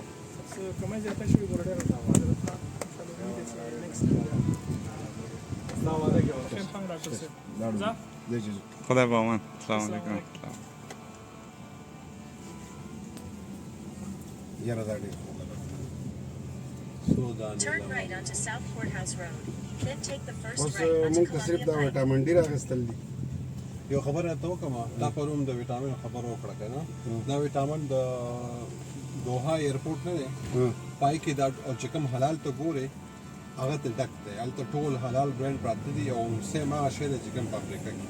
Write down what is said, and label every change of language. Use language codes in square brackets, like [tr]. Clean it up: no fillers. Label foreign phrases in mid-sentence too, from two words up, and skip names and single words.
[ps] کمای زیاته شوي ګوره ډېره خدا بامان [ar] سلام علیکم [ps] یاره دا ډېر [en] Turn right onto South Courthouse Road. Then take the first [ps] اوس [en] right onto [ps] مونږ ته صرف دا [en] Columbia Pike. [ps] وټامن ډي راغستل دي یو خبره ته وکړم تا پرون د وټامین خبر وکړه که نه دا وټامین د دوحه ایرپورټ نه دی پای کې دا چې کوم حلال ته ګورې هغه ته ډک دی هلته ټول حلال برانډ پراته دي او سیم هغه شی دی چې کوم په افریقا کې